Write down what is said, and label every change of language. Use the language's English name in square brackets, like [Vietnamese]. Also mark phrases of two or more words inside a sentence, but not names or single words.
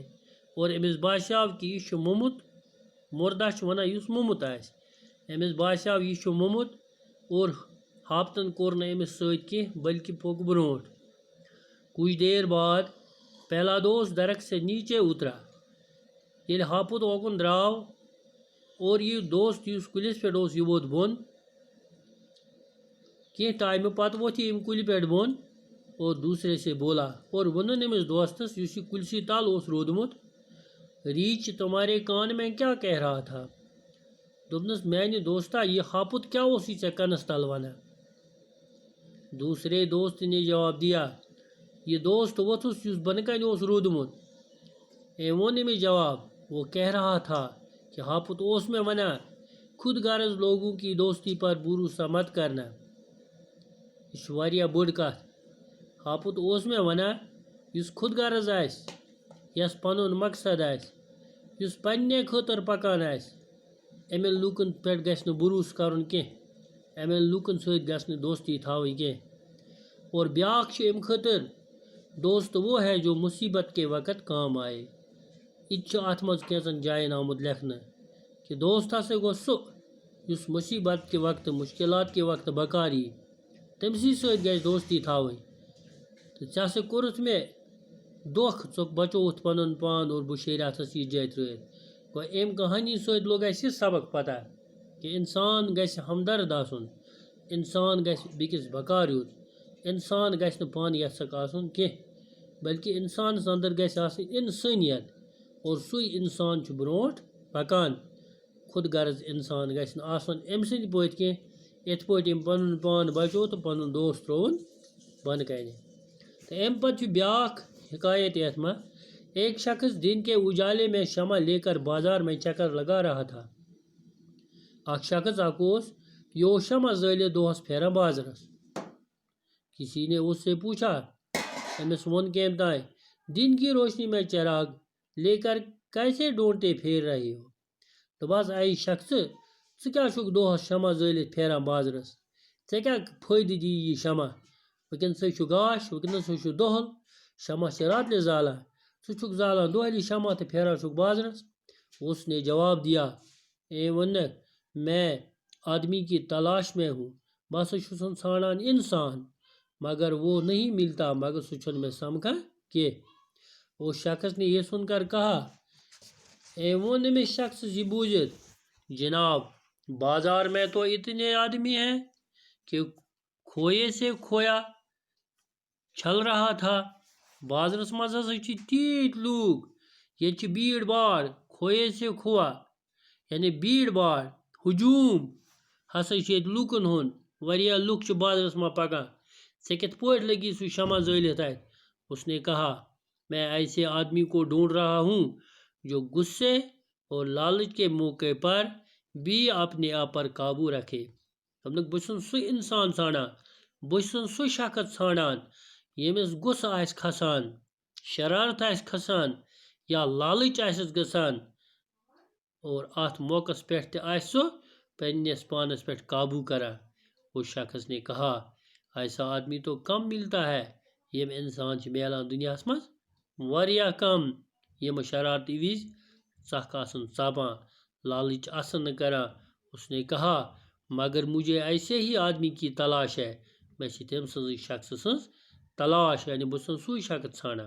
[Kashmiri] اور أمِس باسیٛاو کہِ یہِ چھُ موٚمُت. مُردہ چھُ ونان یُس موٚمُت آسہِ. أمِس باسیٛاو یہِ چھُ موٚمُت اور ہاپتن کوٚر نہٕ أمِس سۭتۍ کینٛہہ بلکہِ پوٚک برونٛٹھ. [Urdu] کچھ دیر بعد پہلا دوست درخت سے نیچے اترا. [Kashmiri] ییٚلہِ ہاپُت اوکُن درٛاو اور یہِ دوست یُس کُلِس پٮ۪ٹھ اوس یہِ ووت بۄن. کینٛہہ ٹایمہٕ پتہٕ ووٚتھ یہِ اَمہِ کُلہِ پٮ۪ٹھ بۄن اور [Urdu] دوسرے سے بولا اور [Kashmiri] ووٚنُن أمِس دوستس یُس یہِ کُلسٕے تل اوس روٗدمُت ریچھ [Urdu] تمہارے کان میں کیا کہہ رہا تھا. [Kashmiri] دوٚپنس میانہِ دوستا یہِ ہاپُت کیا اوسُے ژےٚ کنس تل ونان. [Urdu] دوسرے دوست نے جواب دیا. [Kashmiri] یہ دوست ووٚتھُس یُس بۄنہٕ کنہِ اوس روٗدمُت. أمۍ ووٚن أمِس جواب. [Urdu] وہ کہہ رہا تھا کہ [Kashmiri] ہاپُت اوس مےٚ ونان [Urdu] خود غرض لوگوں کی دوستی پر بھروسہ مت کرنا. [Kashmiri] یہِ چھُ واریاہ بٔڑ کتھ. ہاپُت اوس مےٚ ونان یُس خود غرض آسہِ یس پنُن مقصد آسہِ یُس پننہِ خٲطرٕ پکان آسہِ یِمن لوٗکن پٮ۪ٹھ گژھِ نہٕ بھروسہٕ کرُن کینٛہہ. یِمن لوٗکن سۭتۍ گژھِ نہٕ دوستی تھاوٕنۍ کینٛہہ. اور بیاکھ چھُ اَمہِ خٲطرٕ [Urdu] دوست وہ ہے جو مصیبت کے وقت کام آئے. [Kashmiri] یہِ تہِ چھُ اتھ منٛز کینٛژن جاین آمُت لیکھنہٕ کہِ دوست ہسا گوٚو سُہ یُس مصیبت کہِ وقتہٕ مُشکلات کہِ وقتہٕ بکار یی تٔمسٕے سۭتۍ گژھِ دوستی تھاوٕنۍ. تہٕ ژےٚ ہسا کوٚرُتھ مےٚ دھوکہٕ ژٕ بچووُتھ پنُن پان اور بہٕ شیرہتھس یہِ جاے ترٛٲیِتھ. گوٚو أمۍ کہانی سۭتۍ لوٚگ اسہِ یہِ سبق پتہ کہِ انسان گژھِ ہمدرد آسُن. انسان گژھِ بیٚکِس بکار یُن. انسان گژھِ نہٕ پانہٕ یژھک آسُن کینٛہہ بلکہِ انسانس انٛدر گژھِ آسٕنۍ انسٲنیت اور سُے انسان چھُ برونٛٹھ پکان. خود غرض انسان گژھِ نہٕ آسُن أمۍ سٕنٛدۍ پٲٹھۍ کینٛہہ یِتھ پٲٹھۍ أمۍ پنُن پان بچو تہٕ پنُن دوست ترٛووُن بۄنہٕ کنہِ. تہٕ اَمہِ پتہٕ چھُ بیاکھ حکایت یتھ منٛز. [Urdu] ایک شخص دن کے اجالے میں شمع لے کر بازار میں چکر لگا رہا تھا. [Kashmiri] اکھ شخص اکھ اوس یہِ اوس شمع زٲلِتھ دۄہس پھیران بازرس. [Urdu] کسی نے اس سے پوچھا [Kashmiri] أمس ون کیم تائیں [Urdu] دن کی روشنی میں چراغ لے کر کیسے ڈھونڈتے پھیر رہے ہو؟ [Kashmiri] دوپس اے شخص ژٕ کیٛاہ چھُکھ دۄہس شمع زٲلِتھ پھیران بازرس؟ ژےٚ کیٛاہ فٲیدٕ دی یہِ شمع؟ وٕنکٮ۪نسٕے چھُ گاش، وٕنکٮ۪نسٕے چھُ دۄہل، شمع چھِ راتلہِ زالان، ژٕ چھُکھ زالان دۄہلہِ شمع تہٕ پھیران چھُکھ بازرس۔ [Urdu] اس نے جواب دیا، اے ونکھ میں آدمی کی تلاش میں ہوں، [Kashmiri] بہٕ ہسا چھُسن ژھانڈان انسان [Urdu] مگر وہ نہیں ملتا، [Kashmiri] مگر سُہ چھُنہٕ مےٚ سمکھان کینٛہہ۔ [Urdu] اس شخص نے یہ سن کر کہا، [Kashmiri] وون أمِس شخص یہ بوٗزِتھ، [Urdu] جناب بازار میں تو اتنے آدمی ہیں کہ کھوئے سے کھویا چھل رہا تھا۔ [Kashmiri] بازرس منٛز ہسا چھِ تیٖتۍ لوٗکھ، ییٚتہِ چھِ بیٖڑ باڑ، [Urdu] کھوئے سے کھووا [Kashmiri] یعنی بیٖڑ باڑ، ہجوٗم ہسا چھُ ییٚتہِ لوٗکن ہُنٛد، واریاہ لُکھ چھِ بازرس منٛز پکان، ژےٚ کِتھ پٲٹھۍ لگی سُہ شمع زٲلِتھ اتہِ؟ [Urdu] اس نے کہا، میں ایسے آدمی کو ڈھونڈ رہا ہوں جو غصے اور لالچ کے موقع پر بھی اپنے آپ پر قابو رکھے۔ [Kashmiri] دوٚپنکھ بہٕ چھُسن سُہ انسان ژھانڈان، بہٕ چھُسن سُہ شخص ژھانڈان ییٚمِس غصہٕ آسہِ کھسان، شرارت آسہِ کھسان یا لالچ آسٮ۪س گژھان اور اتھ موقعس پٮ۪ٹھ تہِ آسہِ سُہ پننس پانس پٮ۪ٹھ قابو کران۔ [Urdu] اس شخص نے کہا، ایسا آدمی تو کم ملتا ہے، [Kashmiri] یم انسان چھِ میلان دنیاہس منٛز واریاہ کم، یم شرارتی وز ژکھ آسن ژاپان، لالچ آسن نہٕ کران۔ [Urdu] اس نے کہا، مگر مجھے ایسے ہی آدمی کی تلاش ہے، میں [Kashmiri] چھِ تٔمۍ سٕنٛزٕے شخص سٕنٛز تلاش، یعنی بہٕ چھُسن سُے شخص ژھانڈان۔